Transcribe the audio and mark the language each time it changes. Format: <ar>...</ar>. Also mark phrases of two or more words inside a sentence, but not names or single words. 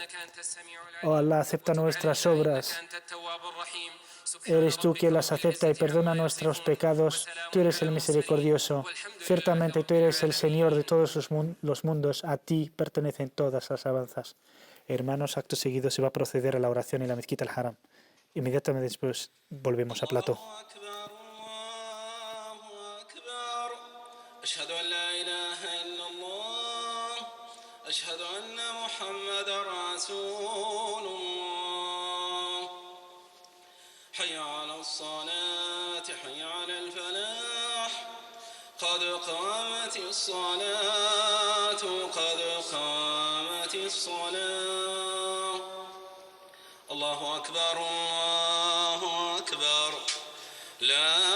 <es>Oh Allah, acepta nuestras obras. Eres tú quien las acepta y perdona nuestros pecados. Tú eres el misericordioso. Ciertamente tú eres el Señor de todos los mundos. A ti pertenecen todas las alabanzas. Hermanos, acto seguido se va a proceder a la oración en la mezquita al-Haram. Inmediatamente después volvemos a plató.</es> <ar>أشهد أن لا إله إلا الله أشهد أن محمد رسول الله حي على الصلاة حي على الفلاح قد قامت الصلاة قد قامت الصلاة الله أكبر الله أكبر لا</ar>